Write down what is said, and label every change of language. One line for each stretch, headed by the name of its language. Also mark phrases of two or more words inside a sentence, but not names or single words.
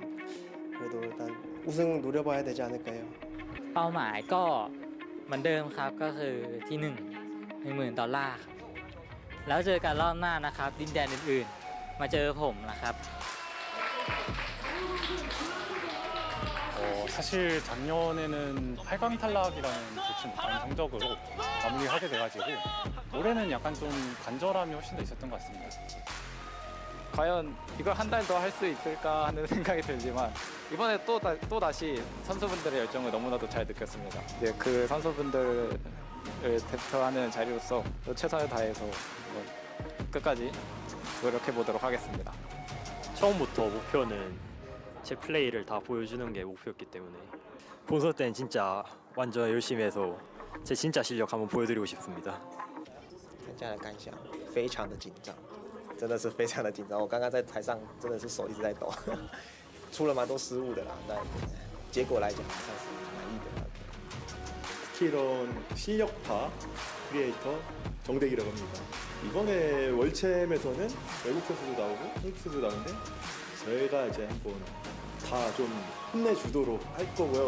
Korean: 그래도 일단 우승 노려봐야 되지 않을까요?
Thai: เป้าหมายก็เหมือนเดิมครับก็คือที่ 10,000 ดอลลาร์ครับแล้วเจอกันรอบหน้านะครับดินแดนอื่นๆมาเจอผมนะครับ
Korean: 사실 작년에는 8강 탈락이라는 좋지 못한 성적으로 마무리하게 돼가지고 올해는 약간 좀 간절함이 훨씬 더 있었던 것 같습니다. 과연 이걸 한 달 더 할 수 있을까 하는 생각이 들지만 이번에 또 다시 선수분들의 열정을 너무나도 잘 느꼈습니다. 이제 그 선수분들을 대표하는 자리로서 또 최선을 다해서 끝까지 노력해 보도록 하겠습니다. 처음부터 목표는 제 플레이를 다 보여주는 게 목표였기 때문에 본선 때는 진짜 완전 열심히 해서 제 진짜 실력 한번 보여드리고 싶습니다.
Chinese: 参加的感想非常的紧张，真的是非常的紧张。我刚刚在台上真的是手一直在抖，出了蛮多失误的啦，但结果来讲还算是满意的。
Korean: 쿠키런 실력파 크리에이터 정대기라고 합니다. 이번에 월챔에서는 외국 선수도 나오고 한국 선수도 나오는데 저희가 이제 한번 다 좀 혼내주도록 할 거고요.